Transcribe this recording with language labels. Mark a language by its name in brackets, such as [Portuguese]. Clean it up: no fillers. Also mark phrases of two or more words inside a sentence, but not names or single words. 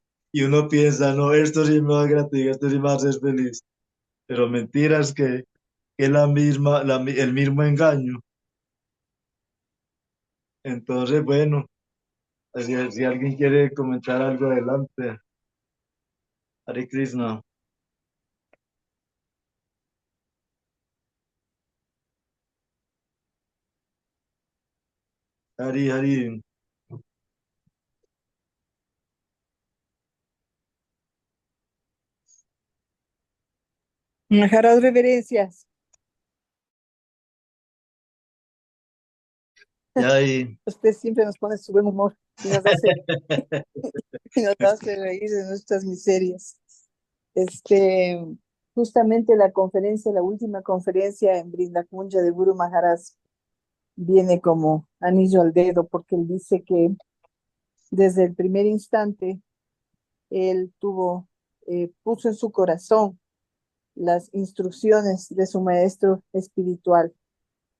[Spanish] Y uno piensa, no, esto sí me va a gratificar, esto sí me va a hacer feliz. Pero mentiras que es el mismo engaño. Entonces, bueno, si alguien quiere comentar algo adelante. Hare Krishna. Hari Hari. Maharaj, reverencias. Ya ahí. Usted siempre nos pone su buen humor y nos hace, y nos hace reír de nuestras miserias. Este, justamente la conferencia, la última conferencia en Brindakunja de Guru Maharaj viene como anillo al dedo porque él dice que desde el primer instante él puso en su corazón las instrucciones de su maestro espiritual.